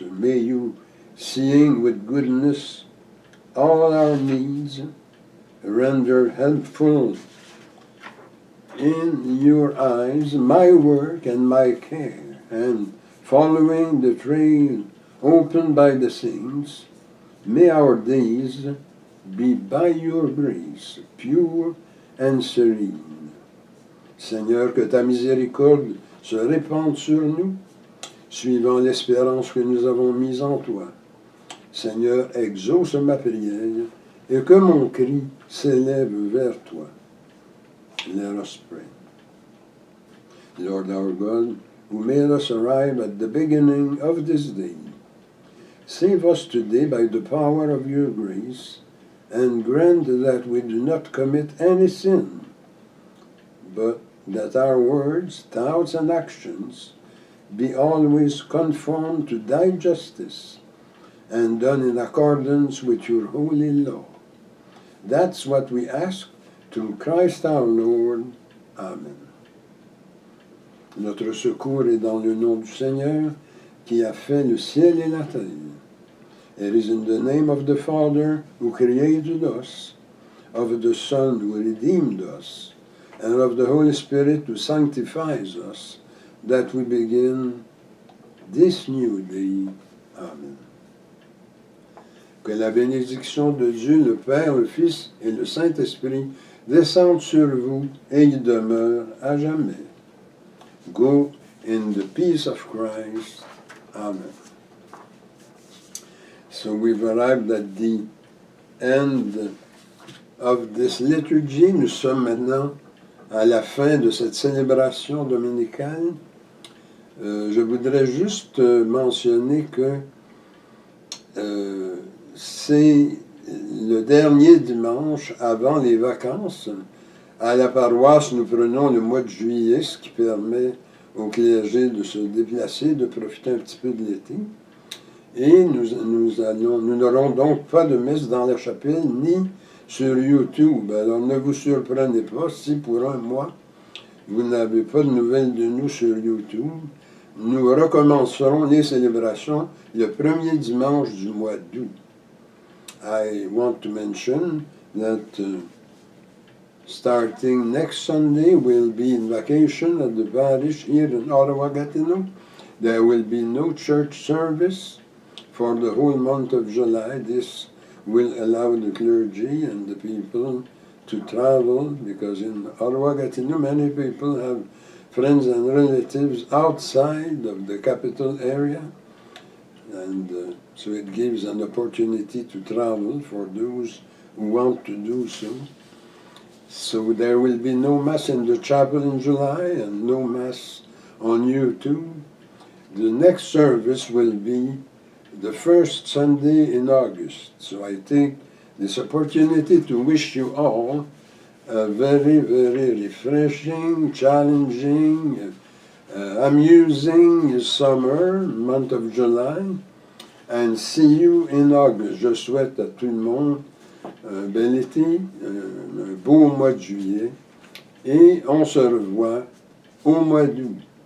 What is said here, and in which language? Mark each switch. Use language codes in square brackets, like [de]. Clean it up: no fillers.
[en] May you, seeing with goodness all our needs, render helpful in your eyes my work and my care, and following the trail opened by the saints, may our days be by your grace pure and serene. [fr] Seigneur, que ta miséricorde se répande sur nous, suivant l'espérance que nous avons mise en toi. Seigneur, exauce ma prière, et que mon cri s'élève vers toi. [en] Let us pray. Lord our God, who made us arrive at the beginning of this day, save us today by the power of your grace, and grant that we do not commit any sin, but that our words, thoughts, and actions be always conformed to thy justice, and done in accordance with your holy law. That's what we ask through Christ our Lord. Amen. [fr] Notre secours est dans le nom du Seigneur, qui a fait le ciel et la terre. [en] It is in the name of the Father, who created us, of the Son, who redeemed us, and of the Holy Spirit, who sanctifies us, that we begin this new day. Amen. [fr] Que la bénédiction de Dieu, le Père, le Fils et le Saint-Esprit descendent sur vous et y demeurent à jamais. [en] Go in the peace of Christ. Amen. So we've arrived at the end of this liturgy. [fr] Nous sommes maintenant à la fin de cette célébration dominicale. Je voudrais juste mentionner que c'est le dernier dimanche avant les vacances. À la paroisse, nous prenons le mois de juillet, ce qui permet au clergé de se déplacer, de profiter un petit peu de l'été. Et nous n'aurons donc pas de messe dans la chapelle, ni sur YouTube. Alors ne vous surprenez pas si pour un mois, vous n'avez pas de nouvelles de nous sur YouTube. Nous recommencerons les célébrations le premier dimanche du mois d'août. [en] I want to mention that starting next Sunday, we'll be in vacation at the parish here in Ottawa-Gatineau. There will be no church service for the whole month of July. This will allow the clergy and the people to travel, because in Ottawa-Gatineau, many people have friends and relatives outside of the capital area, and so it gives an opportunity to travel for those who want to do so. So there will be no Mass in the chapel in July and no Mass on YouTube. The next service will be the first Sunday in August. So I take this opportunity to wish you all a very, very refreshing, challenging, amusing summer, month of July, and see you in August. [fr] Je souhaite à tout le monde un bel été, un beau mois de juillet, et on se revoit au mois d'août.